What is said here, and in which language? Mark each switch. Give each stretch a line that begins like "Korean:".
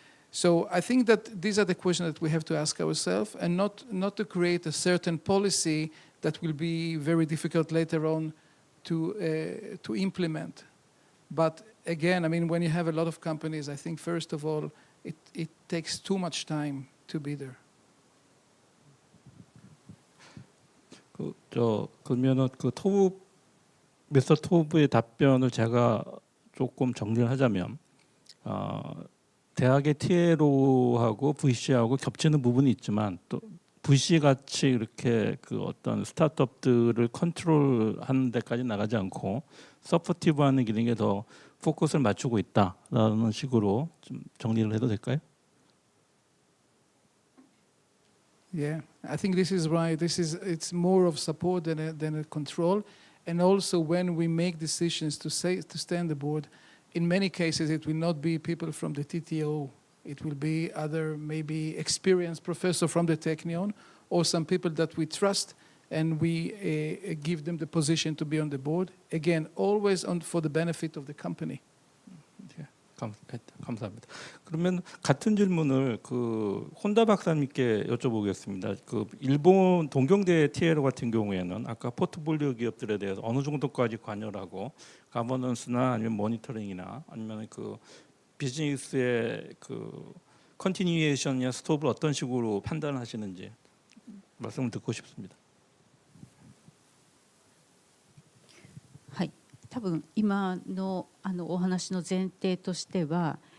English: So I think that these are the questions that we have to ask ourselves, and not to create a certain policy that will be very difficult later on to implement. But again, I mean, when you have a lot of companies, I think first of all, it takes too much time to be there.
Korean: 그러면은 미스터 토브의 답변을 제가 조금 정리를 하자면, 대학의 TLO하고 VC하고 겹치는 부분이 있지만 또 VC 같이 이렇게 그 어떤 스타트업들을 컨트롤하는 데까지 나가지 않고 서포티브하는 기능에 더 포커스를 맞추고 있다라는 식으로 좀 정리를 해도 될까요?
English: Yeah, I think this is right. It's more of support than a control. And also when we make decisions to stay on the board, in many cases it will not be people from the TTO. It will be other maybe experienced professor from the Technion or some people that we trust, and we give them the position to be on the board. Again, always for the benefit of the company.
Korean: 감사합니다. 그러면 같은 질문을 그 혼다 박사님께 여쭤보겠습니다. 그 일본 동경대 TLO 같은 경우에는 아까 포트폴리오 기업들에 대해서 어느 정도까지 관여를 하고 가버넌스나 아니면 모니터링이나 아니면 그 비즈니스의 그 컨티뉴에이션이나 스톱을 어떤 식으로 판단하시는지 말씀을 듣고 싶습니다.
Japanese: 多分今のお話の前提としては、